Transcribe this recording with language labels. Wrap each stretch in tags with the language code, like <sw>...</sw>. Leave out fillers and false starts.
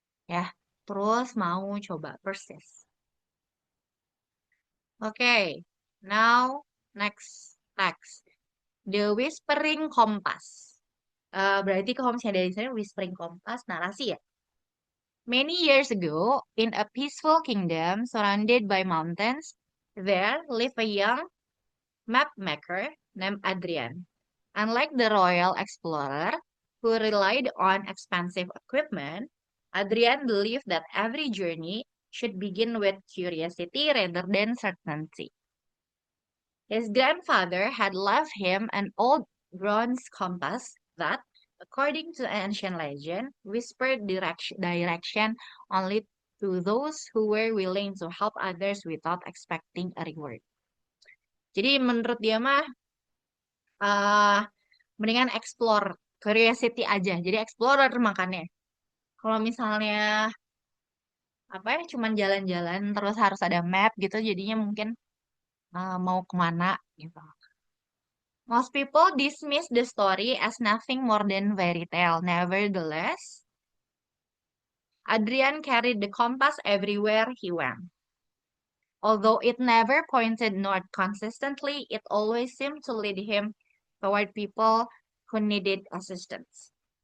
<id>Ya, terus mau coba persist.</id> <en>Okay, now next text. The Whispering Compass.</en> <id>Berarti kalau misalnya dari saya Whispering Compass narasi ya.</id> <en>Many years ago, in a peaceful kingdom surrounded by mountains, there lived a young map maker named Adrian. Unlike the royal explorer who relied on expensive equipment, Adrian believed that every journey should begin with curiosity rather than certainty. His grandfather had left him an old bronze compass that, according to ancient legend, whispered direction only to those who were willing to help others without expecting a reward.</en> <id>Jadi menurut dia mah eh mendingan explore curiosity aja. Jadi explorer makannya. Kalau misalnya apa ya cuman jalan-jalan terus harus ada map gitu jadinya mungkin mau kemana gitu.</id> <en>Most people dismiss the story as nothing more than fairy tale. Nevertheless, Adrian carried the compass everywhere he went. Although it never pointed north consistently, it always seemed to lead him toward people who needed assistance.</en>